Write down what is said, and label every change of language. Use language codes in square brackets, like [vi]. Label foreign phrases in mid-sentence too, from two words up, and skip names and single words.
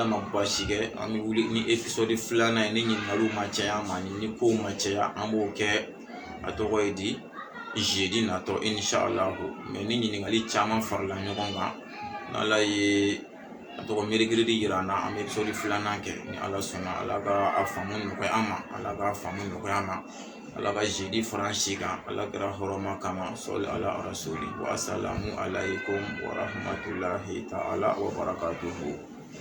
[bm] ma baasi kɛ an bɛ wuli ni episode 2nan ye ni ɲininkaliw ma caya ma ni kow ma caya an b'o kɛ a tɔgɔ ye di jeudi natɔ inshallah mais ni ɲininkali caman farala ɲɔgɔn kan n'ala ye a tɔgɔ mercredi yira an na an bɛ episode 2nan kɛ ni ala sɔnna ala ka a faamu nɔgɔya an ma ala ka faamu nɔgɔya an ma ala ka jeudi fara si kan ala kɛra hɔrɔma kama sɔli ala rasuli [ar] والسلام عليكم ورحمة الله تعالى وبركاته